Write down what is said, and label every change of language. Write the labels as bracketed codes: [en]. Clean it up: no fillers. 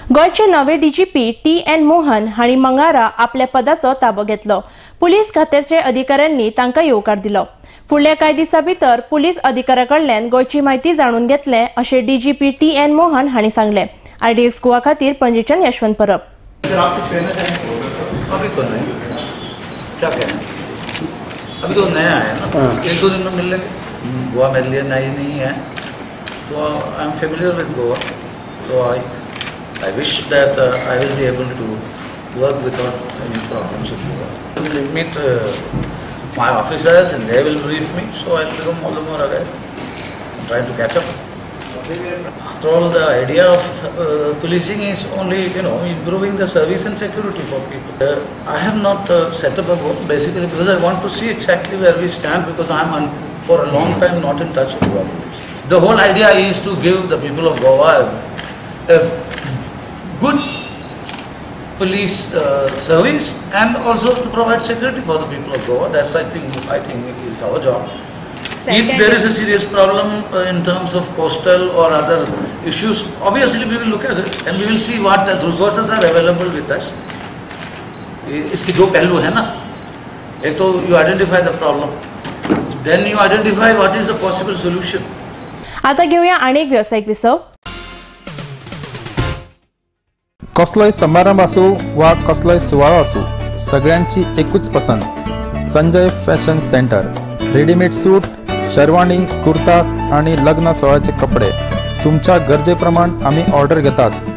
[kok] गोयचे नवे DGP TN Mohan हांणी मंगळारा आपल्या पदाचो ताबो घेतलो. पुलीस खात्याच्या अधिकाऱ्यांनी तांकां येवकार दिलो. फुडल्या कांय दिसां भितर पुलीस अधिकाऱ्या कडल्यान गोयची म्हायती जाणून घेतले अशें DGP TN मोहन हांणी सांगलें. IDX गोवा खातीर पणजेच्यान यशवंत परब. [hi] अभी तो नहीं, क्या कहें, अभी तो नया है ना, 1-2 दिन में मिल लेंगे. गोवा मेरे लिए नई नहीं है, [en] तो I am familiar with Goa, so I wish that I will be able to work without any problems in Goa. Meet my officers and they will brief me, so I will become all the more aware, trying to catch up. After all, the idea of policing is only, improving the service and security for people. I have not set up a vote basically because I want to see exactly where we stand, because I am for a long time not in touch with Goa police. The whole idea is to give the people of Goa a good police service and also to provide security for the people of Goa. That's I think is our job. If there is a serious problem in terms of coastal or other issues, obviously we will look at it and we will see what resources are available with us. [hi] इसके दो पहलू है ना, एक तो [en] you identify the problem, then you identify what is the possible solution. [kok] आता घेऊया अनेक व्यावसायिक विसव. कसलोय समारंभ असो वा कसलोय सुवाळो असो, सगळ्यांची एकूच पसंत. Sanjay fashion centre. Readymade suit, sherwani, कुर्तास आणि लग्न सोहळ्याचे कपडे तुमच्या गरजेप्रमाण आम्ही ऑर्डर घेतात.